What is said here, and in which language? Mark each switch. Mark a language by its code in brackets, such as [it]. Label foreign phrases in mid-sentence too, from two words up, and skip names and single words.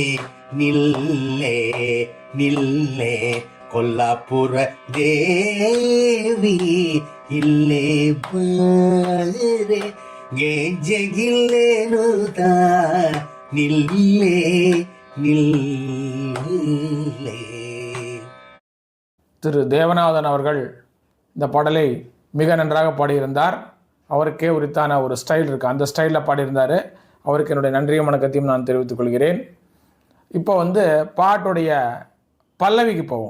[kn] ನಿಲ್ಲೇ ನಿಲ್ಲೇ ಕೊಲ್ಲಾಪುರ ದೇವಿ ಇಲ್ಲೇ ಬಾರೆ ಗೆಜ್ಜೆಗಿಲ್ಲೇನು ನಿಲ್ಲೇ ನಿಲ್ಲೇ. [ta] திரு தேவநாதன் அவர்கள் இந்த பாடலை மிக நன்றாக பாடியிருந்தார். அவருக்கே உரித்தான ஒரு ஸ்டைல் இருக்குது, அந்த ஸ்டைலில் பாடியிருந்தார். அவருக்கு என்னுடைய நன்றியும் வணக்கத்தையும் நான் தெரிவித்துக் கொள்கிறேன். இப்போ பாட்டுடைய பல்லவிக்கு போவோம்.